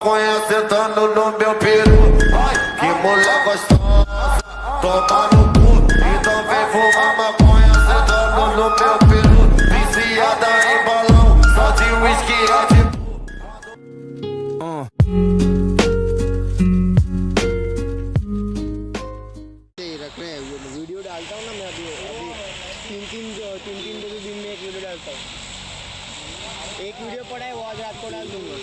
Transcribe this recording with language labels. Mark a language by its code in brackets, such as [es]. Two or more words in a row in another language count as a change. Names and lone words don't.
[pt] sentando no meu peru. Ai, que mulher gostosa, toma no cu. Então vem fumar maconha sentando no meu peru. Viciada em balão, só de whisky é de [hi] रख रहे हैं वीडियो डालता हूँ ना मैं अभी अभी तीन दिन में एक वीडियो डालता हूँ। एक वीडियो पड़ा है वो आज रात को डाल दूंगा।